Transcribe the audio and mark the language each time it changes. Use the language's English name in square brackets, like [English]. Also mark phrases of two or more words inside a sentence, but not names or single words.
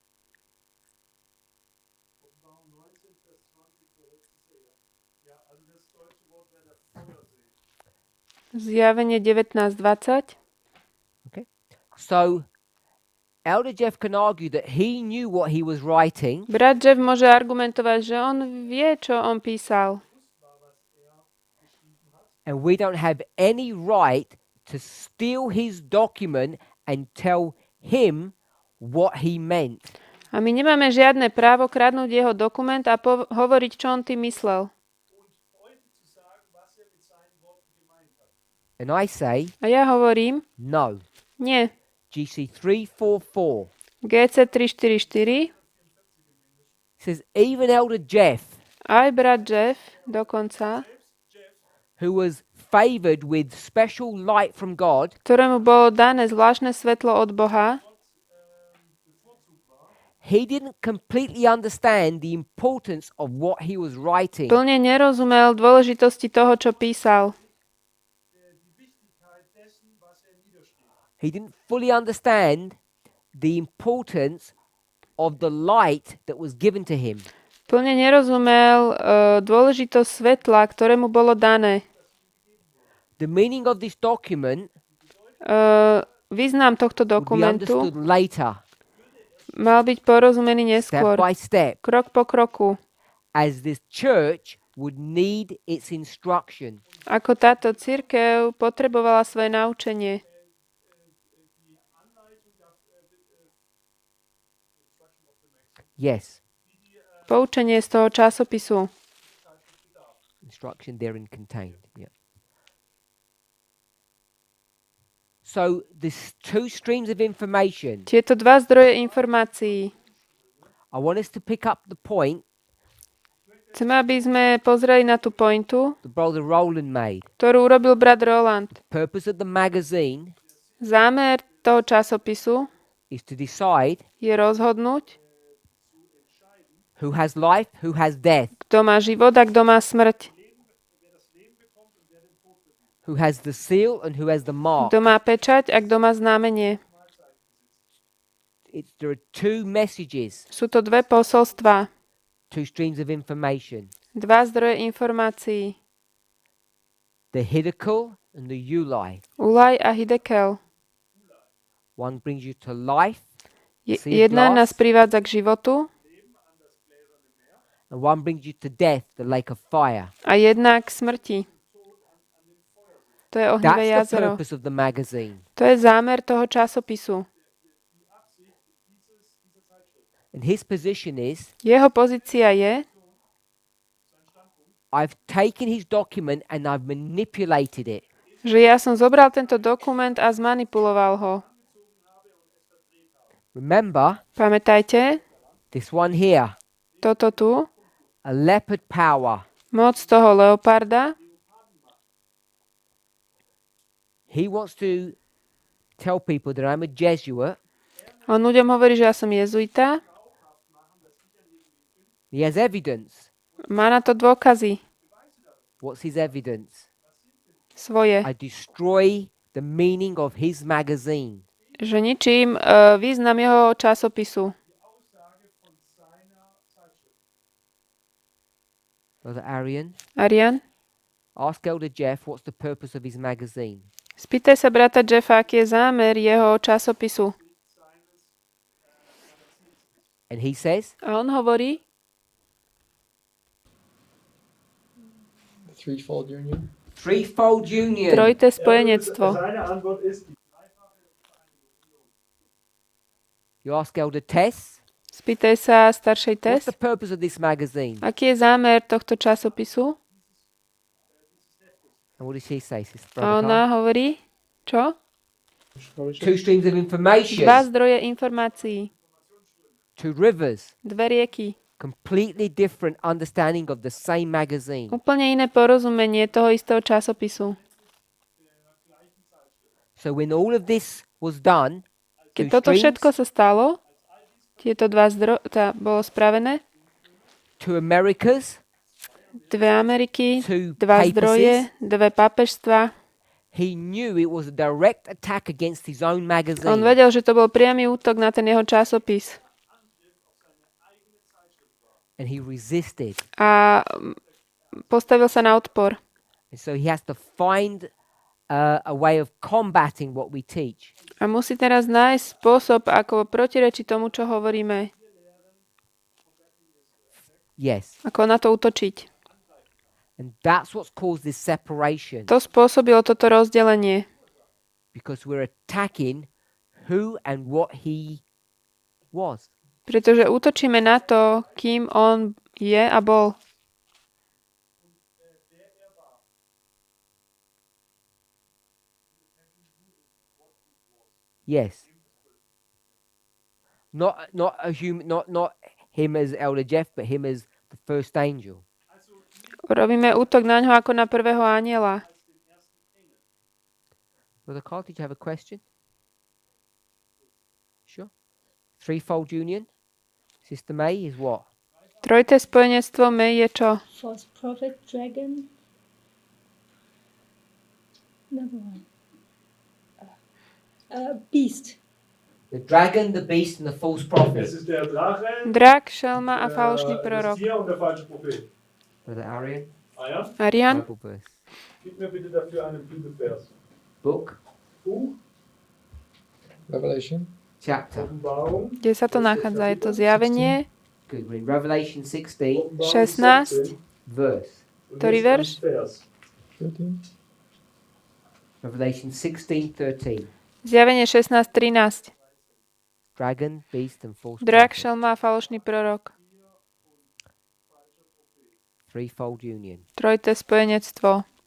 [Slovak] Zjavenie 19:20. [English] Okay. So Elder Jeff can argue that he knew what he was writing, [Slovak] Brat Jeff môže argumentovať, že on vie, čo on písal. [English] and we don't have any right to steal his document and tell him what he meant. [Slovak] A my nemáme žiadne právo kradnúť jeho dokument a hovoriť, čo on tým myslel. [English] And I say, [Slovak] A ja hovorím, [English] no. [Slovak] nie. GC 344 GC 344, [English] says even Elder Jeff, [Slovak] aj brat Jeff dokonca, [English] who was favored with special light from God, [Slovak] ktorému bolo dané zvláštne svetlo od Boha, [English] he didn't completely understand the importance of what he was writing. [Slovak] plne nerozumel dôležitosti toho, čo písal. [English] He didn't fully understand the importance of the light that was given to him. [Slovak] Plne nerozumel dôležitosť svetla, ktorému bolo dané. [English] The meaning of this document [Slovak] Význam tohto [English] would be [Slovak] dokumentu [English] understood later, [Slovak] mal byť porozumený [English] step [Slovak] neskôr, [English] by step, [Slovak] krok po kroku, [English] as this church would need its instruction. [Slovak] ako táto cirkev potrebovala svoje naučenie. [English] Yes, [Slovak] Poučenie z toho časopisu. [English] instruction therein contained. Yeah. So there's two streams of information. [Slovak] Tieto dva zdroje informácií. [English] I want us to pick up the point [Slovak] Chcem, aby sme pozreli na tú pointu, [English] that Brother Roland made. [Slovak] ktorú urobil brat Roland. [English] Purpose of the magazine [Slovak] Zámer toho časopisu [English] is to decide [Slovak] je rozhodnúť, [English] who has life, who has death, [Slovak] kto má život a kto má smrť. [English] who has the seal and who has the mark. [Slovak] Kto má pečať a kto má znamenie. [English] There are two messages, [Slovak] Sú to dve posolstvá, [English] two streams of information. [Slovak] dva zdroje informácií. [English] The Hidekel and the Ulai. [Slovak] Ulaj a Hidekel. [English] One brings you to life, [Slovak] Jedna nás privádza k životu [English] and one brings you to death, the lake of fire. [Slovak] a jedna k smrti. To je ohnivé [English] That's the [Slovak] jazero. [English] purpose of the magazine. [Slovak] To je zámer toho časopisu. [English] And his position is, [Slovak] Jeho pozícia je, [English] I've taken his document and I've manipulated it. [Slovak] že ja som zobral tento dokument a zmanipuloval ho. [English] Remember, [Slovak] Pamätajte, [English] this one here, [Slovak] toto tu, [English] a leopard power. [Slovak] moc toho leoparda, [English] He wants to tell people that I'm a Jesuit. [Slovak] on ľuďom hovorí, že ja som jezuita, [English] He has evidence. [Slovak] má na to dôkazy [English] What's his evidence? [Slovak] svoje, [English] I destroy the meaning of his magazine. [Slovak] že ničím význam jeho časopisu. [English] Brother Arian, [Slovak] Arian, [English] ask Elder Jeff what's the purpose of his magazine. [Slovak] spýtaj sa brata Jeffa, aký je zámer jeho časopisu. [English] And he says, [Slovak] A on hovorí, [English] Threefold union. Threefold union. [Slovak] Trojité spojenectvo. [German] Seine Antwort ist, [English] You ask Elder Tess, [Slovak] Spýtaj sa staršej [English] what's [Slovak] Tess, [English] the purpose of this magazine? [Slovak] aký je zámer tohto časopisu? [English] And what does she say, Sister [Slovak] A Prorocká? ona hovorí, čo? [English] Two streams of information, [Slovak] Dva zdroje informácií, [English] two rivers, [Slovak] dve rieky. [English] completely different understanding of the same magazine. [Slovak] Úplne iné porozumenie toho istého časopisu. [English] So when all of this was done, [Slovak] Keď [English] two [Slovak] toto [English] streams, [Slovak] všetko sa stalo, tieto dva bolo spravené, [English] two Americas, [Slovak] dve Ameriky, [English] two [Slovak] dva [English] papacies, [Slovak] zdroje, dve pápežstva. [English] he knew it was a direct attack against his own [Slovak] On [English] magazine. [Slovak] vedel, že to bol priamy útok na ten jeho časopis. [English] And he resisted. [Slovak] A postavil sa na odpor. [English] And so he has to find a way of combating what we teach. [Slovak] A musí teraz nájsť spôsob, ako protirečiť tomu, čo hovoríme. [English] Yes. [Slovak] Ako na to útočiť. [English] And that's what's caused this separation. [Slovak] To spôsobilo toto rozdelenie. [English] Because we're attacking who and what he was. [Slovak] Pretože útočíme na to, kým on je a bol. [English] Yes. Not a human, not him as Elder Jeff, but him as the first angel. [Slovak] Robíme útok na ňo ako na prvého anjela. [English] Brother Carl, did you have a question? Sure. Threefold union. Sister May is what? [Slovak] Trojité spojenectvo May je čo? [English] False prophet, dragon. Another one. Beast. The dragon, the beast, and the false prophet. [German] es ist der Drache, [Slovak] Drak, šelma a falošný [German] das [Slovak] prorok. [German] Tier und der falsche Prophet. [English] Brother Arian. [German] Ah ja? Arian, [English] Bible verse. [German] Gib mir bitte dafür einen Bibelvers. [English] Book. [German] Buch, [English] Revelation. Chapter. [German] Offenbarung, [Slovak] kde sa to nachádza? Je to zjavenie [English] Good. We're in Revelation 16, [German] Offenbarung [English] 16. 16. verse. [German] Und [Slovak] Ktorý [German] jetzt ein [Slovak] verš? [German] Vers. 13. [English] Revelation 16:13. [Slovak] Zjavenie 16.13. [English] Dragon, beast, and false [Slovak] Drak, [English] prophet. [Slovak] šelma a falošný prorok. [English] Threefold union. [Slovak] Trojité spojenectvo.